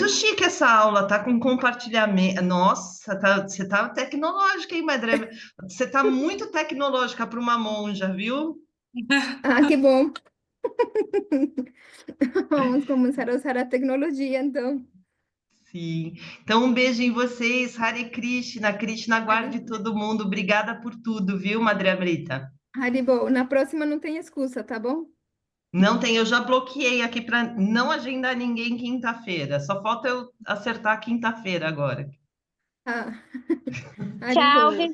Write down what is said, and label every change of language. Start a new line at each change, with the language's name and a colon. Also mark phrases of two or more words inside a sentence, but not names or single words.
Portuguese: muito chique essa aula, tá com compartilhamento. Nossa, você tá tecnológica, hein, Madre? Você tá muito tecnológica para uma monja, viu? Ah, que bom. Vamos começar a usar a tecnologia, então. Sim. Então, um beijo em vocês. Hare Krishna. Krishna guarde Hari- todo mundo. Obrigada por tudo, viu, Madre Amrita? Haribo, na próxima não tem excusa, tá bom? Não tem, eu já bloqueei aqui para não agendar ninguém quinta-feira. Só falta eu acertar quinta-feira agora. Ah, Tchau, Haribo.